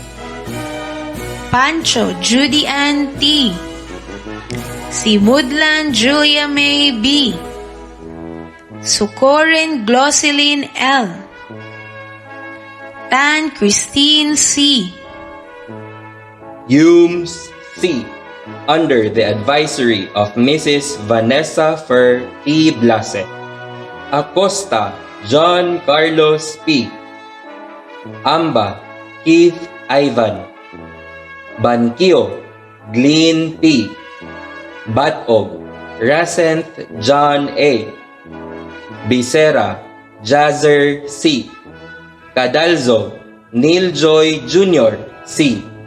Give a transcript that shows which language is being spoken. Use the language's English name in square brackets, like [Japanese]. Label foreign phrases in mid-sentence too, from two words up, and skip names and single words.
[English] Pancho Judy Ann T. Simudlan Julia May B. Sukorin Glosseline L. Tan Christine C. UMS C. Under the advisory of Mrs. Vanessa Fer T. Blase. Acosta John Carlos P. Amba Keith Ivan. Banquio Glenn P. Batog Racenth John A. Bisera Jazzer C. Cadalzo Neil Joy Jr. C.